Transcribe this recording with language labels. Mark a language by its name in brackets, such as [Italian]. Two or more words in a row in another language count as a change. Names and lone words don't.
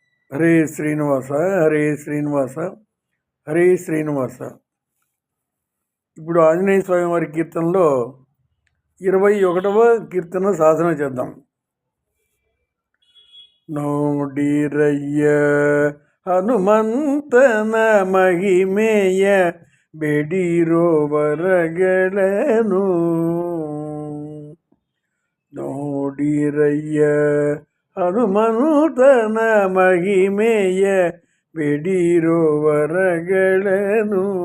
[Telugu] హరే శ్రీనివాస, హరే శ్రీనివాస, హరే శ్రీనివాస. ఇప్పుడు ఆంజనేయ స్వామి వారి కీర్తనలో 21వ కీర్తన సాధన చేద్దాం. [Kannada] ನೋಡಿರಯ್ಯ ಹನುಮಂತನ ಮಹಿಮೆಯ ಬೇಡಿರೋ ವರಗಳನ್ನು ನೋಡಿರಯ್ಯ ಹನುಮಂತನ ಮಹಿಮೆಯ ಬೇಡಿರೋ ವರಗಳನ್ನು